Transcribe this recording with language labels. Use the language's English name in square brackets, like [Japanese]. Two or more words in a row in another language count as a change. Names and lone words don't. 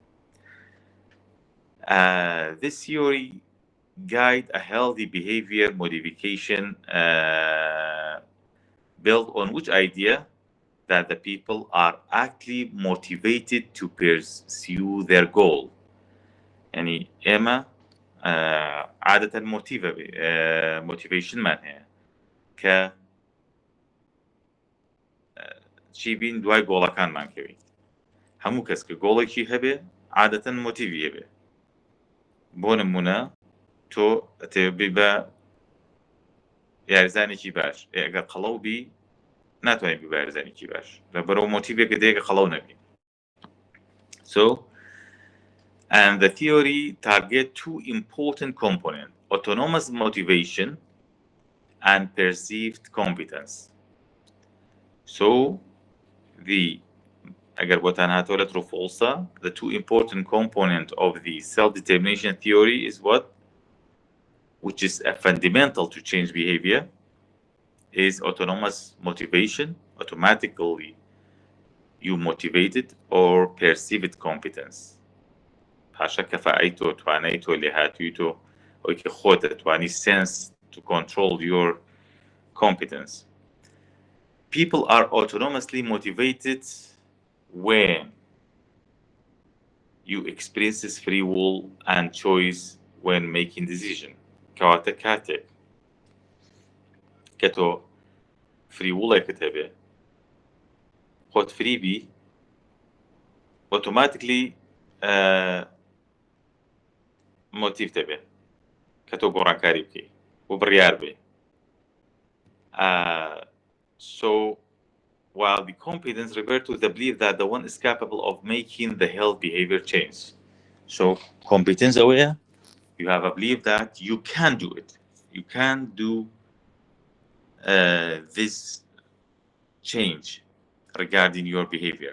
[English] This theory guides a healthy behavior modification built on which idea? That the people are actually motivated to pursue their goal. [Arabic] يعني إما عادة [Central Kurdish] motivation معناها ك چی بین دوای گۆڵەکانمان کەوین هەموو کەس کە گۆڵێکی هەبێ عادەتەن مۆتیڤی هەبێ بۆ نمونە تۆ ئەتێبی بە یاریزانێکی باش ئەگەر قەڵەو بی ناتوانێت بی بە یاریزانێکی باش لەبەرەوە مۆتیڤێکە دەیەکە قەڵەو نەبی. [English] So, and the theory target two important components, autonomous motivation and perceived competence. So, [Central Kurdish] أگر بۆتان هاتووە لە [English] true false, the two important components of the self-determination theory is what? Which is a fundamental to change behavior, is autonomous motivation, automatically you motivated, or perceived competence. [Central Kurdish] پاشا کەفاءەیتۆ تواناییتۆ لێهاتوویتۆ ئەوەی کە خۆت دەتوانی [English] sense to control your competence. People are autonomously motivated when you experience free will and choice when making decision. [Central Kurdish] کەواتە کاتێک کە تۆ [English] free will [Central Kurdish] ئەکت هەبێ خۆت فری بی automatically موتیف دەبێت کە تۆ گۆڕانکاری بکەیت و بڕیار بێ. [English] So while the competence refers to the belief that the one is capable of making the health behavior change. So competence aware, you have a belief that you can do it. You can do this change regarding your behavior.